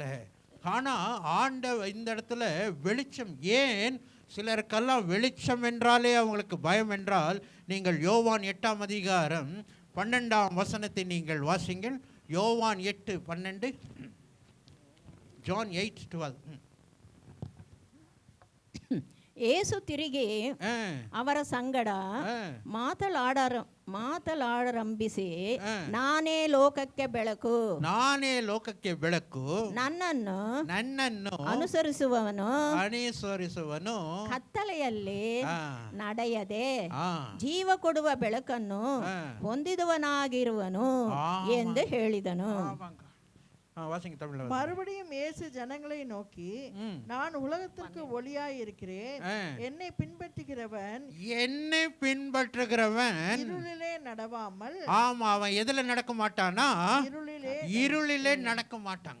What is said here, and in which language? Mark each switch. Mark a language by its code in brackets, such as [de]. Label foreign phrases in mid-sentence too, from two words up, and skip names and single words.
[ta] ஆனால் இந்த இடத்துல வெளிச்சம் ஏன் சிலருக்கெல்லாம் வெளிச்சம் என்றாலே அவங்களுக்கு பயம் என்றால், நீங்கள் யோவான் 8ஆம் அதிகாரம் 12ஆம் வசனத்தை நீங்கள் வாசிங்கள். யோவான் 8:12. John 8:12. [kn] ಏಸು ತಿರುಗಿ ಅವರ ಸಂಗಡ ಮಾತನಾಡರಂಭಿಸಿ, ನಾನೇ ಲೋಕಕ್ಕೆ ಬೆಳಕು, ನಾನೇ ಲೋಕಕ್ಕೆ ಬೆಳಕು, ನನ್ನನ್ನು ಅನುಸರಿಸುವವನು ಕತ್ತಲೆಯಲ್ಲಿ ನಡೆಯದೆ ಜೀವ ಕೊಡುವ ಬೆಳಕನ್ನು ಹೊಂದಿದವನಾಗಿರುವನು ಎಂದು ಹೇಳಿದನು. [ta] மறுபடியும் இயேசு ஜனங்களை நோக்கி, நான் உலகத்திற்கு ஒளியாய் இருக்கிறேன், என்னை பின்பற்றுகிறவன் இருளிலே நடவாமல். ஆமா, அவன் எதுல நடக்க மாட்டானா? இருளிலே நடக்க மாட்டாங்க,